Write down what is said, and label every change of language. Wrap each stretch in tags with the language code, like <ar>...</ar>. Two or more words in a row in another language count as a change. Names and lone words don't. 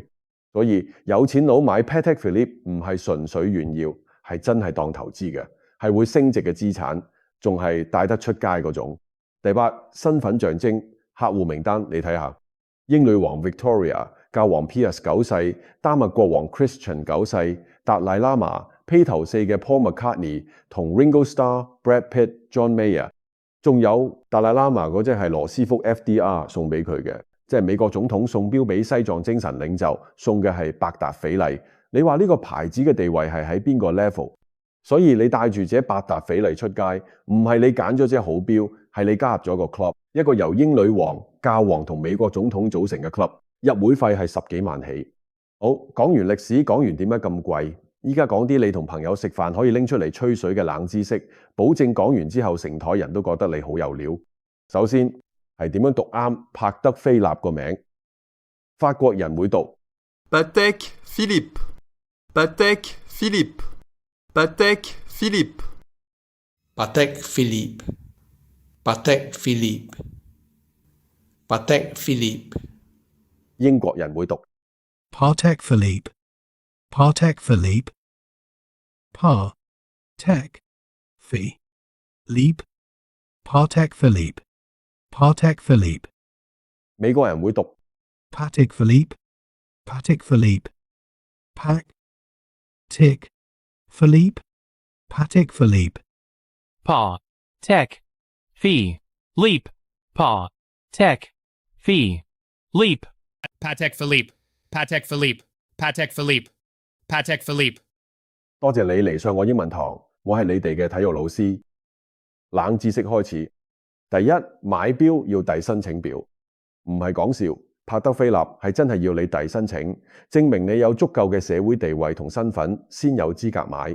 <yue>所以有錢佬買 Patek Philippe 唔係純粹炫耀，係真係當投資嘅，係會升值嘅資產，仲係帶得出街嗰種。第八，身份象徵，客戶名單你睇下，英女王 Victoria、教皇 Pius 9世、丹麥國王 Christian 9世、達賴喇嘛、披頭四嘅 Paul McCartney 同 Ringo Starr、Brad Pitt、John Mayer，仲有達賴喇嘛嗰隻係羅斯福 FDR 送俾佢嘅，即係美國總統送錶俾西藏精神領袖，送嘅係百達翡麗。你話呢個牌子嘅地位係喺邊個 level？ 所以你帶住隻百達翡麗出街，唔係你揀咗隻好錶，係你加入咗個 club， 一個由英女王、教皇同美國總統組成嘅 club， 入會費係10幾萬起。好，講完歷史，講完點解咁貴，依家講啲你同朋友食飯可以拎出嚟吹水嘅冷知識，保證講完之後成枱人都覺得你好有料。首先係點樣讀啱帕德菲納個名？法國人會讀 Patek Philippe Patek Philippe Patek Philippe Patek Philippe Patek Philippe Patek Philippe。英國人會讀 Patek Philippe Patek Philippe Patek Philippe Patek Philippe Patek Philippe。美國人會讀 Patek Philippe Patek Philippe Patek Philippe Patek Philippe Patek Philippe Patek Philippe Patek Philippe Patek Philippe Patek Philippe Patek Philippe。多謝你嚟上我英文堂，我係你哋嘅體育老師。冷知識開始，第一，買錶要遞申請表，唔係講笑。帕德菲納係真係要你遞申請，證明你有足夠嘅社會地位同身份先有資格買。</yue>